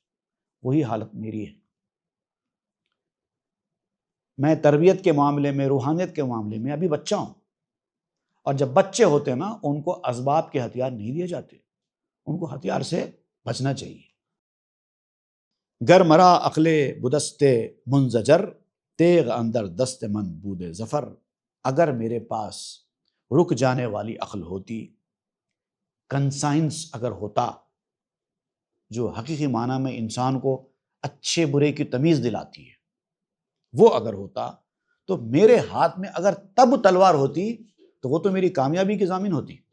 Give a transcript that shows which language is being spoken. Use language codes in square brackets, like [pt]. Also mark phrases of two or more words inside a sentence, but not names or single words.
[ur] وہی حالت میری ہے۔ میں تربیت کے معاملے میں، روحانیت کے معاملے میں ابھی بچہ ہوں، اور جب بچے ہوتے ہیں نا ان کو اسباب کے ہتھیار نہیں دیے جاتے، ان کو ہتھیار سے بچنا چاہیے۔ [fa] گر مرا عقل بدست منزجر، تیغ اندر دست من بود ظفر۔ [ur] اگر میرے پاس رک جانے والی عقل ہوتی، کنسائنس اگر ہوتا، جو حقیقی معنی میں انسان کو اچھے برے کی تمیز دلاتی ہے، وہ اگر ہوتا تو میرے ہاتھ میں اگر تب تلوار ہوتی تو وہ تو میری کامیابی کی ضامن ہوتی۔